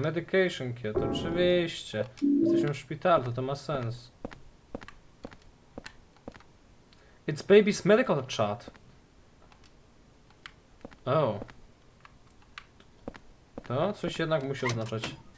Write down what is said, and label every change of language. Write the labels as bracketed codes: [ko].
[en] Medication kit, [pl] oczywiście. Jesteśmy w szpitalu, to ma sens. [en] It's baby's medical chart. O. [pl] To coś jednak musi oznaczać.